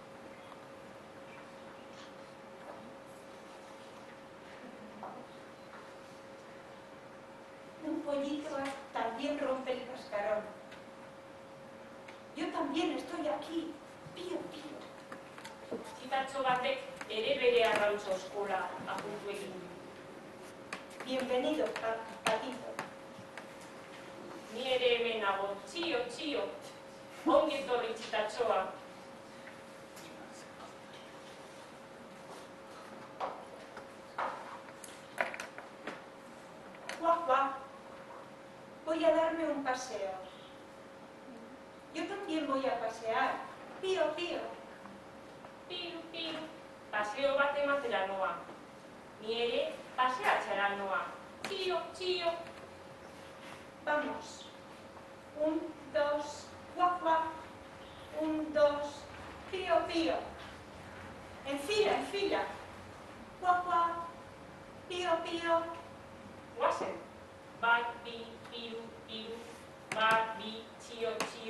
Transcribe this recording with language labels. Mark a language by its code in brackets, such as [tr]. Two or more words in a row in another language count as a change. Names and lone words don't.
[es] Un pollito también rompe el cascarón. Yo también estoy aquí. Pío, pío. [eu] Txitatxo batek ere bere arrautza eskola apuntu egin du. [es] Bienvenido, patito. [eu] Ni ere hemen nago, txio, txio. Ongi etorri txitatxoa. Guau, [es] voy a darme un paseo. Yo también voy a pasear. Pío, pío. Pío, pío. [eu] Paseo bat ematera noa. Ni ere paseatzera noa. Txio, txio. [es] Vamos. 1, 2, guau, guau. 1, 2, pío, pío. En fila, en fila. Guau, guau. Pío, pío. [eu] Guazen. Bat, bi, piru, piru. Bat, bi, txio, txio.